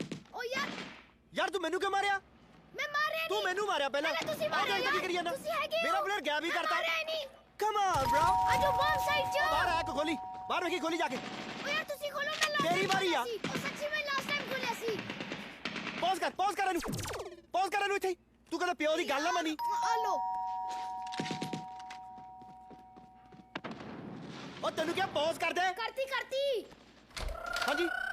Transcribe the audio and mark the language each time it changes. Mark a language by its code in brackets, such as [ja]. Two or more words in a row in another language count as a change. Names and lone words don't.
[pa] ਓ ਯਾਰ ਯਾਰ ਤੂੰ ਮੈਨੂੰ ਕਿਉਂ ਮਾਰਿਆ? ਮੈਂ ਮਾਰੇ ਤੂੰ ਮੈਨੂੰ ਮਾਰਿਆ ਪਹਿਲੇ ਤੁਸੀਂ ਮਾਰਿਆ ਅੱਗੇ ਕੀ ਕਰਿਆ ਨਾ ਤੁਸੀਂ ਹੈਗੇ ਮੇਰਾ ਪਲੇਅਰ ਗੈਪ ਹੀ ਕਰਤਾ ਮਾਰਿਆ ਨਹੀਂ [en] come on bro [pa] ਆਜੋ [en] ball side [pa] ਚ ਬਾਹਰ ਆਕੇ ਖੋਲੀ ਬਾਹਰ ਵੇਖੀ ਖੋਲੀ ਜਾ ਕੇ ਓ ਯਾਰ ਤੁਸੀਂ ਖੋਲੋ ਮੈਂ ਲਾਸਟ ਤੇਰੀ ਵਾਰੀ ਆ ਉਹ ਸੱਚੀ ਮੈਂ [en] last time [pa] ਖੋਲਿਆ ਸੀ ਪੌਜ਼ ਕਰ ਇਹਨੂੰ ਇੱਥੇ ਤੂੰ ਕਹਿੰਦਾ ਪਿਓ ਦੀ ਗੱਲ ਨਾ ਮੰਨੀ ਆ ਲੋ ਉਹ ਤੈਨੂੰ ਕਿਹਾ ਪੌਜ਼ ਕਰ ਦੇ ਕਰਤੀ ਹਾਂਜੀ